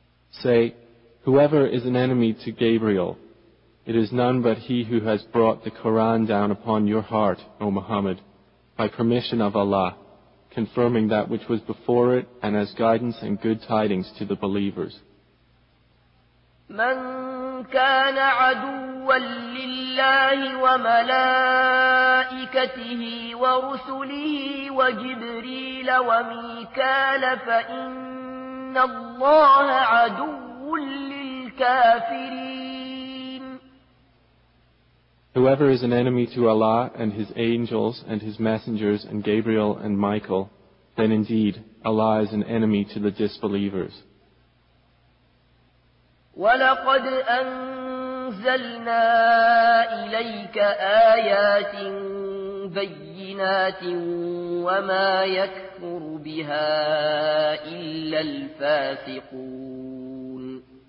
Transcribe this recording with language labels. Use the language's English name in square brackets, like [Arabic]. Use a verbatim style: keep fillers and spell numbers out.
[English] Say, whoever is an enemy to Gabriel, it is none but he who has brought the Quran down upon your heart, O Muhammad, by permission of Allah, confirming that which was before it and as guidance and good tidings to the believers. [Arabic] من كان عدوا لله وملائكته ورسله وجبريل وميكال فإن الله عدو للكافرين. [English] Whoever is an enemy to Allah and His angels and His messengers and Gabriel and Michael, then indeed Allah is an enemy to the disbelievers. [Arabic] وَلَقَدْ أَنزَلْنَا إِلَيْكَ آيَاتٍ بَيِّنَاتٍ وَمَا يَكْفُرُ بِهَا إِلَّا الْفَاسِقُونَ.